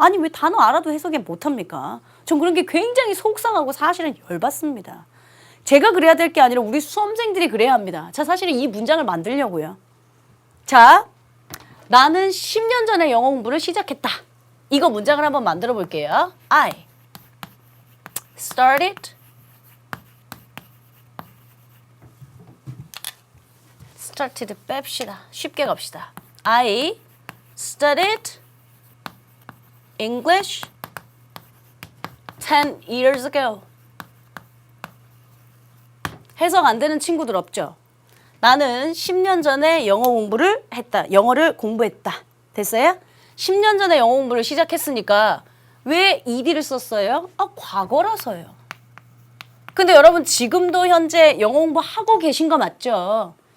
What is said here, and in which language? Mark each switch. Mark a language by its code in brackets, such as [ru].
[ko] 아니 왜 단어 알아도 해석이 못 합니까? 전 그런 게 굉장히 속상하고 사실은 열받습니다. 제가 그래야 될 게 아니라 우리 수험생들이 그래야 합니다. 자, 사실은 이 문장을 만들려고요. 자, 나는 10년 전에 영어 공부를 시작했다. 이거 문장을 한번 만들어 볼게요. [en] I started [ko] 뺍시다. 쉽게 갑시다. [en] I studied English 10 years ago. [ko] 해석 안 되는 친구들 없죠? 나는 10년 전에 영어 공부를 했다. 영어를 공부했다. 됐어요? 10년 전에 영어 공부를 시작했으니까 왜 ed를 썼어요? 과거라서요. 근데 여러분 지금도 현재 영어 공부하고 계신 거 맞죠?